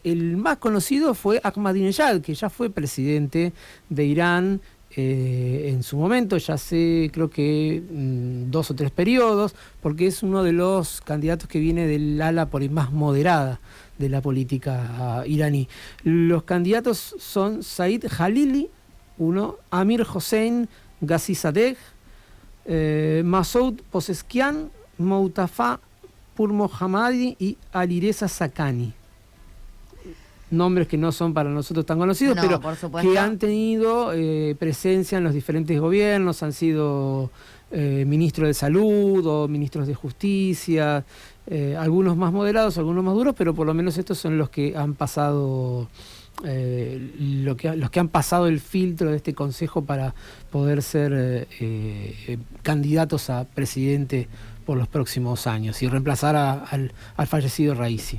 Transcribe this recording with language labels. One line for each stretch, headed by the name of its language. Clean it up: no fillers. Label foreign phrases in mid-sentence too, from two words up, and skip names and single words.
Spanish: El más conocido fue Ahmadinejad, que ya fue presidente de Irán en su momento, ya hace creo que 2 o 3 periodos, porque es uno de los candidatos que viene del ala por ahí más moderada de la política iraní. Los candidatos son Said Jalili, Amir Hossein Ghazizadeh, Masoud Pozeskian, Moutafa Purmohammadi y Alireza Sakani. Nombres que no son para nosotros tan conocidos, pero que han tenido presencia en los diferentes gobiernos, han sido ministros de salud o ministros de justicia, algunos más moderados, algunos más duros, pero por lo menos estos son los que han pasado los que han pasado el filtro de este consejo para poder ser candidatos a presidente por los próximos años y reemplazar al fallecido Raisi.